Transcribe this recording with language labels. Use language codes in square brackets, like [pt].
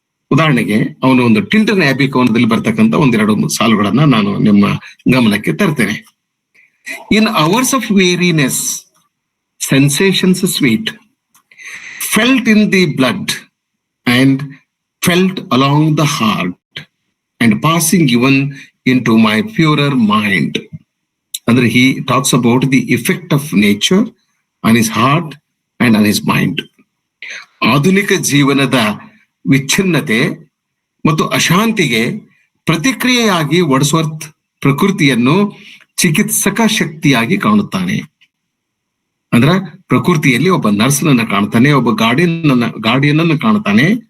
[kn] ಉದಾಹರಣೆಗೆ ಅವನು ಒಂದು ಟಿಲ್ಟನ್ ಆಬಿ ಕವನದಲ್ಲಿ ಬರ್ತಕ್ಕಂಥ ಒಂದೆರಡು ಸಾಲುಗಳನ್ನ ನಾನು ನಿಮ್ಮ ಗಮನಕ್ಕೆ ತರ್ತೇನೆ. [en] In hours of weariness sensations sweet felt in the blood and felt along the heart and passing even into my purer mind. [kn] ಅಂದ್ರೆ [en] he talks about the effect of nature on his heart and on his mind. [kn] ಆಧುನಿಕ ಜೀವನದ ವಿಚ್ಛಿನ್ನತೆ ಮತ್ತು ಅಶಾಂತಿಗೆ ಪ್ರತಿಕ್ರಿಯೆಯಾಗಿ Wordsworth ಪ್ರಕೃತಿಯನ್ನು ಚಿಕಿತ್ಸಕ ಶಕ್ತಿಯಾಗಿ ಕಾಣುತ್ತಾನೆ. ಅಂದ್ರ ಪ್ರಕೃತಿಯಲ್ಲಿ ಒಬ್ಬ ನರ್ಸ್ನನ್ನ ಕಾಣ್ತಾನೆ, ಒಬ್ಬ ಗಾರ್ಡಿಯನ್ ಅನ್ನು ಕಾಣ್ತಾನೆ.